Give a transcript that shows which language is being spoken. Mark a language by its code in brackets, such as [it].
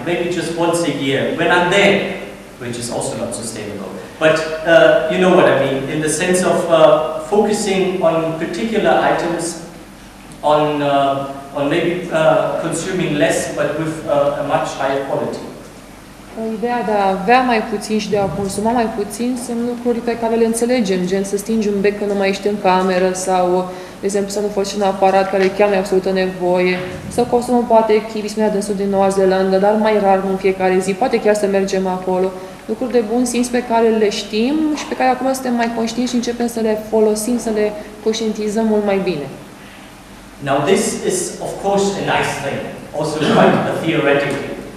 [en] Maybe just once a year when I'm there, which is also not sustainable. But you know what I mean, in the sense of focusing on particular items, on maybe consuming less, but with a much higher quality. [ro] Ideea de a avea mai puțin și de a consuma mai puțin sunt lucruri pe care le înțelegem, gen să stingi un bec când nu mai ești în cameră sau de exemplu, să nu folosești un aparat care chiar nu e absolută nevoie, să consumăm poate chivi, spunea dânsul din Noua Zeelandă, dar mai rar, nu în fiecare zi, poate chiar să mergem acolo. Lucruri de bun simț pe care le știm și pe care acum suntem mai conștienți și începem să le folosim, să le conștientizăm mult mai bine. [en] Now this is of course a nice thing, also quite theoretically.